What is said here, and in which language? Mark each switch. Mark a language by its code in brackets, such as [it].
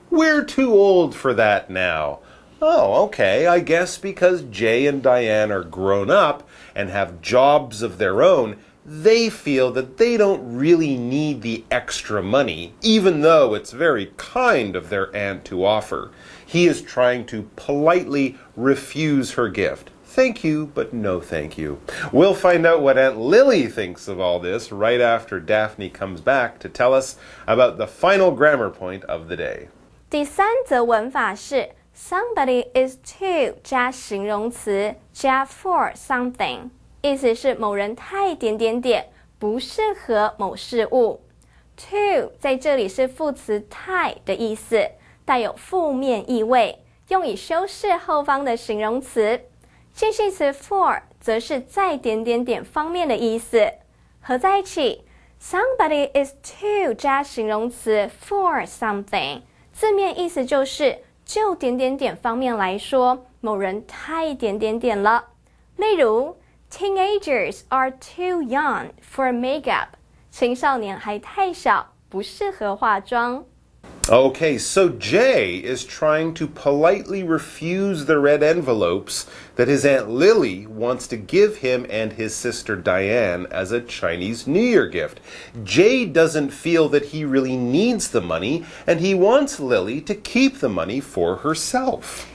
[en] We're too old for that now." Oh, okay, I guess because Jay and Diane are grown up and have jobs of their own, they feel that they don't really need the extra money, even though it's very kind of their aunt to offer. He is trying to politely refuse her gift. Thank you, but no thank you. We'll find out what Aunt Lily thinks of all this right after Daphne comes back to tell us about the final grammar point of the day. [zh] 第三则文法是 [en] somebody is too [zh] 加形容词加 [en] for something， [zh] 意思是某人太点点点，不适合某事物。 too 在这里是副词太的意思，带有负面意味，用以修饰后方的形容词。介系词 for 则是在点点点方面的意思，合在一起 [en] somebody is too [zh] 加形容词 [en] for something， [zh] 字面意思就是就点点点方面来说，某人太点点点了。例如 [en] Teenagers are too young for makeup， [zh] 青少年还太小，不适合化妆。 [en] Okay, so Jay is trying to politely refuse the red envelopes that his Aunt Lily wants to give him and his sister Diane as a Chinese New Year gift. Jay doesn't feel that he really needs the money, and he wants Lily to keep the money for herself.